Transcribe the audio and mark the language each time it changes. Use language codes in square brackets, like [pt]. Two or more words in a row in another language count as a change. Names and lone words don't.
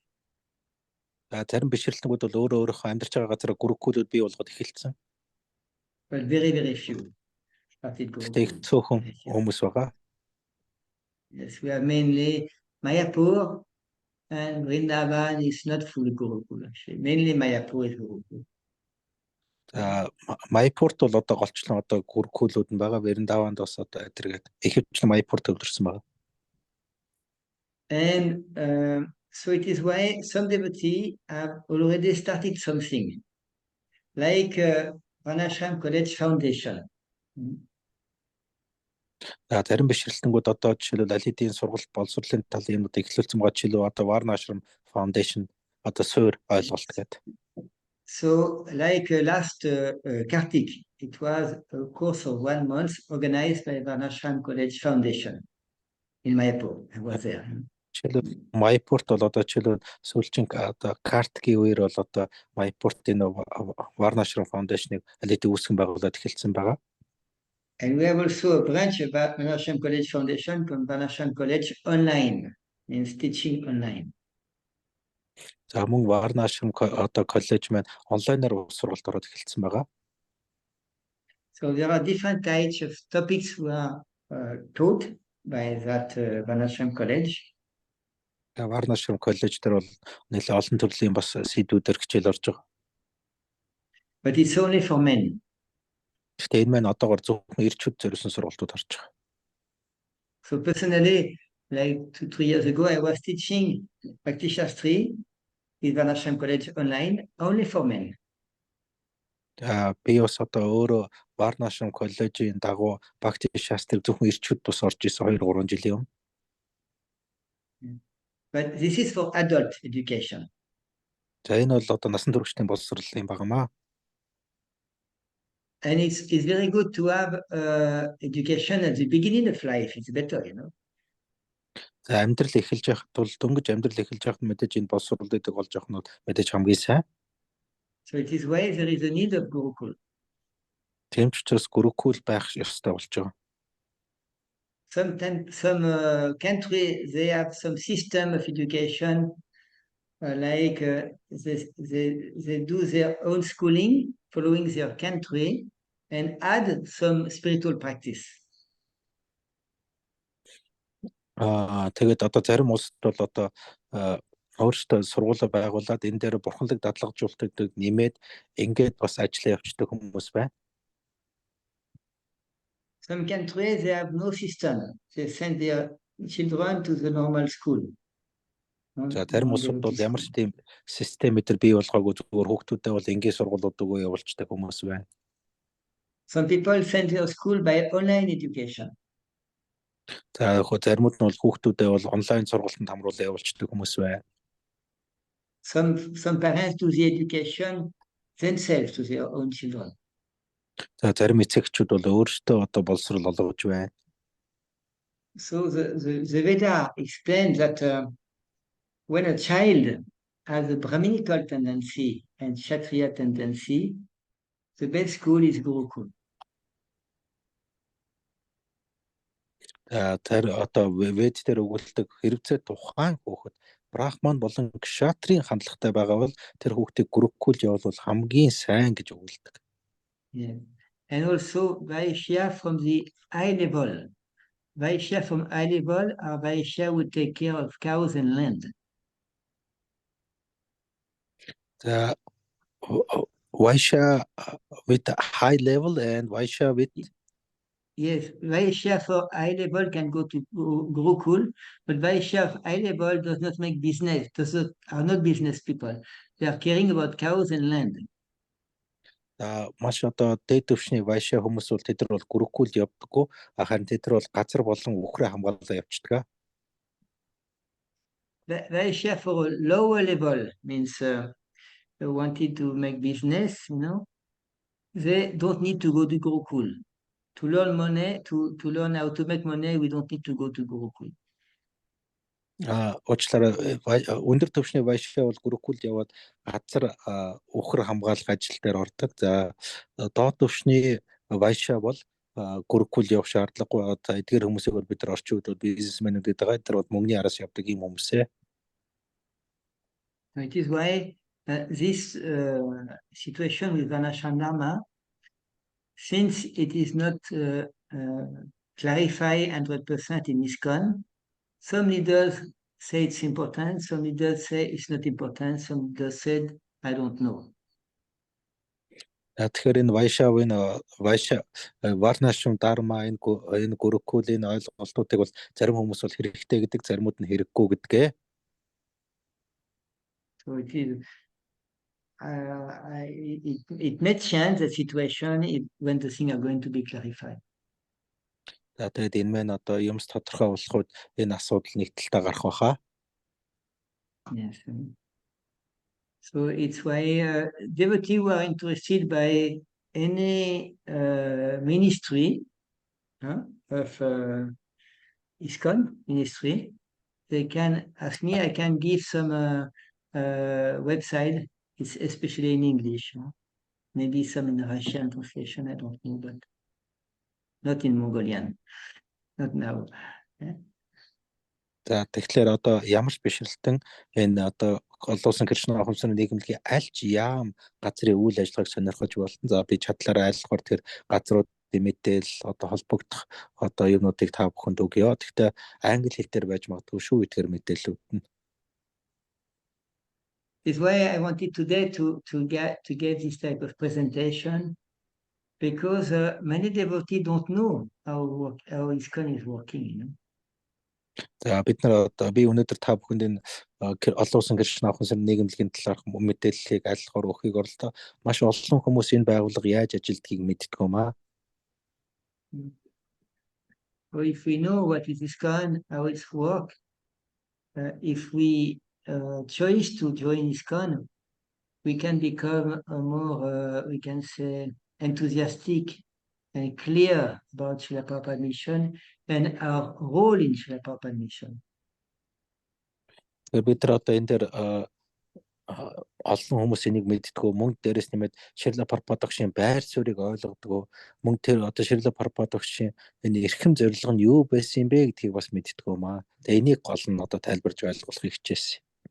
[mn] Зарим бишрэлтэнгүүд бол өөрийнхөө амьдарч байгаа газараа гурукулууд бий болгоод эхэлсэн. [en] But very few started gurukul. [mn] Цөөхөн хүмүүс байгаа. [en] Yes, we are mainly Mayapur and Vrindavan is not full gurukul actually. Mainly Mayapur is gurukul. [mn] Майпурт бол одоо голчлон одоо гурукулууд нь байгаа. Вриндаванд бас одоо эдэргээд ихэвчлэн Майпурт төвлөрсөн байгаа. [en] And so it is why some devotees have already started something like Vanashram College Foundation. [mn] Зарим бишрэлтэнгүүд одоо жишээлбэл аль хэдийн сургалт боловсролын талын юмнууд эхлүүлсэн байгаа жишээлбэл одоо Varnashram Foundation одоо суур ойлголт гэдэг. [en] So like last Kartik, it was a course of 1 month organized by Varnashram College Foundation in Mayapur. I was there. [mn] Жишээлбэл Майпурт бол одоо жишээлбэл сүүлчийн одоо Картгийн үеэр бол одоо Майпуртын Varnashram Foundation-ыг аль хэдийн үүсгэн байгуулад эхэлсэн байгаа. [en] And we have also a branch about Varnashram College Foundation from Varnashram College Online, means teaching online. [mn] За мөн Varnashram одоо коллеж маань онлайнаар сургалт ороод эхэлсэн байгаа. [en] So there are different types of topics who are taught by that Varnashram College. [mn] Varnashram коллеж дээр бол нэлээд олон төрлийн бас сэдвүүдээр хичээл орж байгаа. [en] But it's only for men. [mn] Гэхдээ энэ маань одоогоор зөвхөн эрчүүд зориулсан сургалтууд орж байгаа. [en] So personally, like 2-3 years ago, I was teaching Bhakti Shastri in Varnashram College online, only for men. [mn] Би бас одоо өөрөө Varnashram коллежийн дагуу Bhakti Shastri зөвхөн эрчүүд тус орж исэн 2-3 жилийн өмнө. [en] But this is for adult education. [mn] За энэ бол одоо насан туршидын боловсролын багамаа. [en] And it's very good to have education at the beginning of life. It's better, you know. [mn] За амьдрал эхэлж байхад бол дөнгөж амьдрал эхэлж байхад мэдээж энэ боловсрол гэдэг болж явах нь мэдээж хамгийн сайн. [en] So it is why there is a need of gurukul. [mn] Тийм ч учраас гурукул байх ёстой болж байгаа. [en] Some countries they have some system of education like they do their own schooling following their country and add some spiritual practice. [mn] Тэгээд одоо зарим улсад бол одоо өөрсдөө сургуулаа байгуулад энэ дээр бурханлаг дадлагжуулалтыг нэмээд ингээд бас ажиллаа явуулдаг хүмүүс байна. [en] Some countries they have no system. They send their children to the normal school. [mn] За зарим улсууд бол ямар ч тийм систем өдр бий болгоогүй зүгээр хүүхдүүдээ бол энгийн сургуулиудаа явуулдаг хүмүүс байна. [en] Some people send their school by online education. [mn] За заримуд нь бол хүүхдүүдээ бол онлайн сургалтанд хамруулан явуулдаг хүмүүс байна. [en] Some parents do the education themselves to their own children. [mn] За зарим эцэгчүүд бол өөрсдөө одоо боловсрол олгож байна. [en] So the Veda explains that when a child has a Brahminical tendency and Kshatriya tendency, the best school is Gurukul. Тэр одоо вед дээр өгүүлдэг хэрэгцээ тухайн хүүхэд брахман болон кшатрийн хандлагатай байгаа бол тэр хүүхдийг гурукулд явуулбал хамгийн сайн гэж өгүүлдэг. Yeah. And also Vaishya from the high level. Vaishya from high level are Vaishya who take care of cows and land. The Vaishya with a high level and Vaishya with Yes, Vaishya for high level can go to Gurukul, but Vaishya of high level does not make business, are not business people. They are caring about cows and land. [mn] маш одоо дээд төвшний Vaishya хүмүүс бол тэд нар бол Gurukul явдаггүй. Харин тэд нар бол газар болон үхрээ хамгаалаа явчихдаг. [en] Vaishya for a lower level means they wanted to make business, they don't need to go to Gurukul. To learn money, to learn how to make money, we don't need to go to Gurukul. [mn] Уучлаарай өндөр төвшний Vaishya бол Gurukul яваад газар үхэр хамгаалах ажил дээр ордог. За доод төвшний Vaishya бол Gurukul явах шаардлагагүй. Одоо эдгээр хүмүүсийг бол бид нар орчин үед бол бизнесмэнүүд гэдэг байгаа. Эдгээр бол мөнгөний араас явдаг юм хүмүүсээ. [en] It is why this situation with Vanashandama, since it is not clarified 100% in ISKCON, some leaders say it's important, some leaders say it's not important, some leaders said, I don't know. [mn] Тэгэхээр энэ Vaishya [sa] Varnashram Dharma [mn] энэ Gurukul-ийн ойлголтуудыг бол зарим хүмүүс бол хэрэгтэй гэдэг, заримуд нь хэрэггүй гэдгээ. [en] So it is it may change the situation when the things are going to be clarified. [mn] Тэгээд энэ мэн одоо юмс тодорхой болоход энэ асуудал нэг талдаа гарах байхаа. [en] Yes. So it's why devotees who are interested by any ministry of ISKCON ministry, they can ask me. I can give some website. It's especially in English. Maybe some in Russian translation. I don't know, but not in Mongolian. Not now. [mn] За тэгэхээр одоо ямар ч бишрэлтэн энэ одоо олуулсан Кришна ахмсны нийгэмлэгийн аль ч яам газрын үйл ажиллагааг сонирхож болно. За би чадлаараа айлхаар тэр газруудын мэдээлэл одоо холбогдох одоо юмнуудыг та бүхэнд өгье. Гэхдээ англи хэлээр байж магадгүй шүү эдгээр мэдээллүүд нь. [en] It's why I wanted today to get this type of presentation, because many devotees don't know how ISKCON is working. [mn] За бид нар одоо би өнөөдөр та бүхэнд энэ олуулсан Кришна ахмсны нийгэмлэгийн талаарх мэдээллийг айлхаар өгөхийг орлоо. Маш олон хүмүүс энэ байгууллага яаж ажилдгийг мэддэг юм аа. [en] So if we know what is ISKCON, how it's work, if we choose to join ISKCON, we can become more, we can say, enthusiastic and clear about Srila Prabhupada mission and our role in Srila Prabhupada mission. [mn] Бид нар одоо энэ дээр олон хүмүүс энийг мэддэггүй, мөн дээрээс нэмээд Шрила Прабхупадагшийн байр суурийг ойлгодгоо, мөн тэр одоо Шрила Прабхупадагшийн энэ эрхэм зорилго нь юу байсан бэ гэдгийг бас мэддэггүй маа. Тэгээ энийг гол нь одоо тайлбарж ойлгуулахыг хичээсэн.